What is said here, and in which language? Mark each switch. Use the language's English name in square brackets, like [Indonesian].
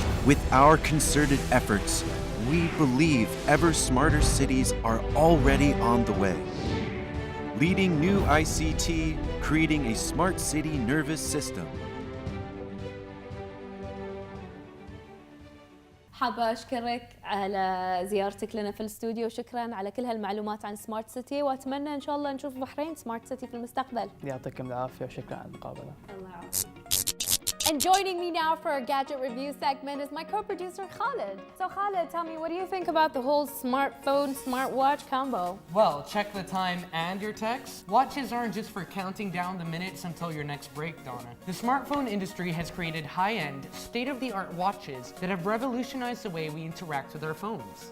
[English] With our concerted efforts, we believe ever smarter cities are already on the way. Leading new ICT, creating a smart city nervous system. [Arabic] حابة أشكرك على زيارتك لنا في الاستوديو، وشكرا على كل هالمعلومات عن سمارت سيتي، وأتمنى إن شاء الله نشوف بحرين سمارت سيتي في المستقبل. يعطيكم العافية وشكرا على المقابلة. الله يعافيك. [English] And joining me now for our gadget review segment is my co-producer Khalid. So Khalid, tell me, what do you think about the whole smartphone, smartwatch combo? Well, check the time and your text. Watches aren't just for counting down the minutes until your next break, Donna. The smartphone industry has created high-end, state-of-the-art watches that have revolutionized the way we interact with our phones.